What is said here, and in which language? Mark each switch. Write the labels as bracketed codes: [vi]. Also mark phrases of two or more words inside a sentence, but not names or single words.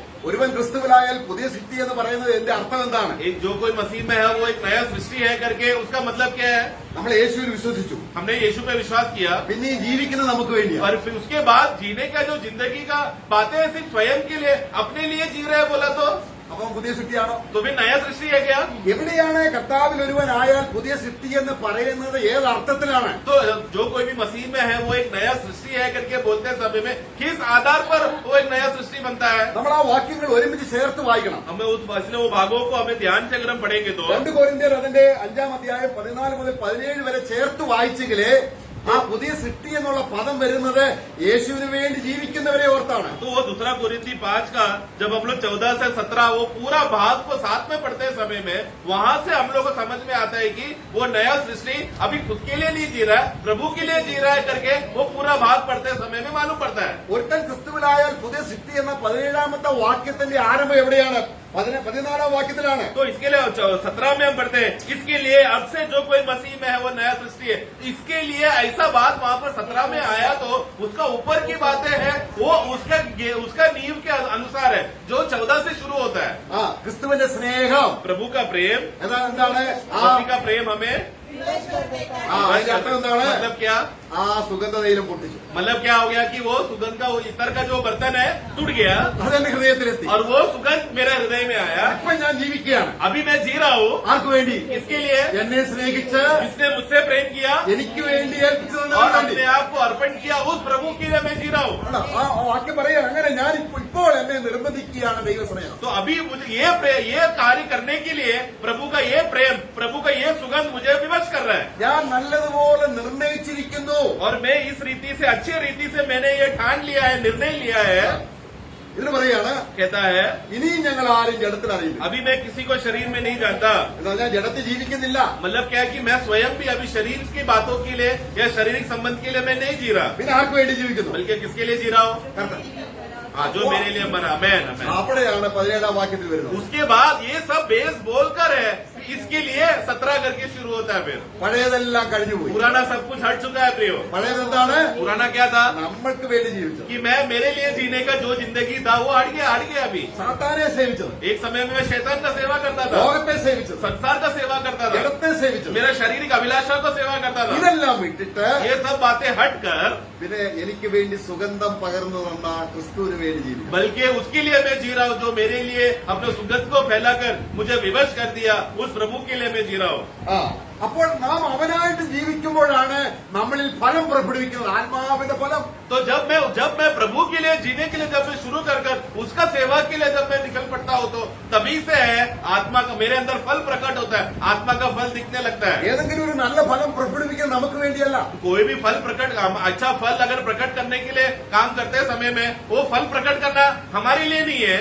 [ml] ഒരുവൻ ക്രിസ്തുവിലായാൽ പുതിയ സൃഷ്ടി എന്ന് പറയുന്നത് എന്റെ അർത്ഥം എന്താണ്? [hi] एक जो कोई मसीह में है वो एक नया सृष्टि है करके उसका मतलब क्या है? [ml] നമ്മൾ യേശുവിൽ വിശ്വസിച്ചു, [hi] हमने यीशु पे विश्वास किया [ml] പിന്നെ ഈ ജീവിക്കുന്നത് നമുക്ക് വേണ്ടിയാണ്. [hi] और फिर उसके बाद जीने का जो जिंदगी का बातें सिर्फ स्वयं के लिए अपने लिए जी रहे हैं बोला तो [ml] അപ്പം പുതിയ സൃഷ്ടിയാണോ? [hi] फिर नया सृष्टि है क्या? [ml] എവിടെയാണ് കർത്താവിൽ ഒരുവനായാൽ പുതിയ സൃഷ്ടി എന്ന് പറയുന്നത്? ഏത് അർത്ഥത്തിലാണ്? [hi] तो जो कोई भी मसीह में है वो एक नया सृष्टि है करके बोलते समय में किस आधार पर वो एक नया सृष्टि बनता है? [ml] നമ്മൾ ആ വാക്യങ്ങൾ ഒരുമിച്ച് ചേർത്ത് വായിക്കണം. [hi] हमें उस इसलिए वो भागों को हमें ध्यान से अगर हम पढ़ेंगे तो [ml] 2 കൊരിന്ത്യർ അതിന്റെ 5-ാം അധ്യായം 14 മുതൽ 17 വരെ ചേർത്ത് വായിച്ചെങ്കിലേ ആ പുതിയ സൃഷ്ടി എന്നുള്ള പദം വരുന്നത് യേശുവിന് വേണ്ടി ജീവിക്കുന്നവരെ ഓർത്താണ്. [hi] तो वो दूसरा कोरिन्थी 5 का जब हम लोग 14 से 17 वो पूरा भाग को साथ में पढ़ते समय में वहां से हम लोग को समझ में आता है कि वो नया सृष्टि अभी खुद के लिए नहीं जी रहा है, प्रभु के लिए जी रहा है करके वो पूरा भाग पढ़ते समय में मालूम पड़ता है। [ml] ഒരുത്തൻ ക്രിസ്തുവിലായാൽ പുതിയ സൃഷ്ടി എന്ന 17-ാമത്തെ വാക്യത്തിന്റെ ആരംഭം എവിടെയാണ്? 14-ാം വാക്യത്തിലാണ്. [hi] तो इसके लिए 17 में हम पढ़ते हैं, इसके लिए अब से जो कोई मसीह में है वो नया सृष्टि है। इसके लिए ऐसा बात वहां पर 17 में आया तो उसका ऊपर की बातें हैं वो उसका नींव के अनुसार है जो 14 से शुरू होता है। [ml] ആ ക്രിസ്തുവിന്റെ സ്നേഹം [hi] प्रभु का प्रेम, [ml] എന്താണ്? ആ [hi] मसीह का प्रेम हमें विवश कर देता है। [ml] അതിന്റെ അർത്ഥം എന്താണ്? [hi] मतलब क्या? [ml] ആ സുഗന്ധതയിലും പൊട്ടിച്ചു. [hi] मतलब क्या हो गया कि वो सुगंध का वो इतर का जो बर्तन है टूट गया [ml] അതെന്റെ ഹൃദയത്തിലെത്തി. [hi] और वो सुगंध मेरे हृदय में आया। [ml] ഇപ്പൊ ഞാൻ ജീവിക്കുകയാണ്. [hi] अभी मैं जी रहा हूँ [ml] ആർക്ക് വേണ്ടി? [hi] इसके लिए [ml] എന്നെ സ്നേഹിച്ച് [hi] जिसने मुझसे प्रेम किया [ml] എനിക്ക് വേണ്ടി ഏൽപ്പിച്ചു [hi] और [ml] തന്നവന് വേണ്ടി. [hi] अपने आप को अर्पण किया उस प्रभु के लिए मैं जी रहा हूँ। [ml] ആണോ? ആ വാക്യം പറയുകയാണ് അങ്ങനെ ഞാൻ ഇപ്പോൾ എന്നെ നിർബന്ധിക്കുകയാണ് ദൈവസ്നേഹം. [hi] तो अभी मुझे ये कार्य करने के लिए प्रभु का ये प्रेम, प्रभु का ये सुगंध मुझे विवश कर रहा है [ml] ഞാൻ നല്ലതുപോലെ നിർണയിച്ചിരിക്കുന്നു. [hi] और मैं इस रीति से अच्छी रीति से मैंने ये ठान लिया है, निर्णय लिया है। [ml] ഇതിന് പറയാണ് [hi] कहता है [ml] ഇനിയും ഞങ്ങൾ ആരും ജഡത്തിൽ അറിയില്ല. [hi] अभी मैं किसी को शरीर में नहीं जानता। [ml] എന്ന് പറഞ്ഞാൽ ജഡത്തിൽ ജീവിക്കുന്നില്ല. [hi] मतलब क्या है कि मैं स्वयं भी अभी शरीर की बातों के लिए या शारीरिक संबंध के लिए मैं नहीं जी रहा, [ml] പിന്നെ ആർക്ക് വേണ്ടി ജീവിക്കുന്നു? [hi] बल्कि किसके लिए जी रहा हूँ? [ml] കർത്താവ്. [hi] हाँ, जो मेरे लिए मरा। अमेन, अमेन। [ml] അവിടെയാണ് 17-ാം വാക്യത്തിൽ വരുന്നത്. [hi] उसके बाद ये सब बेस बोलकर है इसके लिए 17 करके शुरू होता है। फिर [ml] പഴയതെല്ലാം കഴിഞ്ഞുപോയി. [hi] पुराना सब कुछ हट चुका है प्रियो। [ml] പഴയതെന്താണ്? [hi] पुराना क्या था? [ml] നമ്മൾക്ക് വേണ്ടി ജീവിച്ചത്. [hi] कि मैं मेरे लिए जीने का जो जिंदगी था वो हट गया अभी। [ml] സാത്താനെ സേവിച്ചത്, [hi] एक समय में मैं शैतान का सेवा करता था, [ml] ലോകത്തെ സേവിച്ചത്, [hi] संसार का सेवा करता था, [ml] ജഡത്തെ സേവിച്ചത്. [hi] मेरा शारीरिक अभिलाषा को सेवा करता था। [ml] ഇതെല്ലാം വിട്ടിട്ട് [hi] ये सब बातें हटकर [ml] പിന്നെ എനിക്ക് വേണ്ടി സുഗന്ധം പകർന്നു തന്ന ക്രിസ്തുവിന് വേണ്ടി ജീവിക്കും. [hi] बल्कि उसके लिए मैं जी रहा हूँ जो मेरे लिए अपने सुगंध को फैलाकर मुझे विवश कर दिया, उस प्रभु के लिए मैं जी रहा हूँ। [ml] ആ അപ്പോൾ നാം അവനായിട്ട് ജീവിക്കുമ്പോഴാണ് നമ്മളിൽ ഫലം പുറപ്പെടുവിക്കുന്നത്, ആത്മാവിന്റെ ഫലം. [hi] तो जब मैं प्रभु के लिए जीने के लिए जब मैं शुरू कर उसका सेवा के लिए जब मैं निकल पड़ता हूँ तो तभी से है आत्मा का मेरे अंदर फल प्रकट होता है, आत्मा का फल दिखने लगता है। [ml] ഏതെങ്കിലും ഒരു നല്ല ഫലം പുറപ്പെടുവിക്കുന്നത് നമുക്ക് വേണ്ടിയല്ല. [hi] कोई भी फल प्रकट, अच्छा फल अगर प्रकट करने के लिए काम करते समय में वो फल प्रकट करना हमारे लिए नहीं है।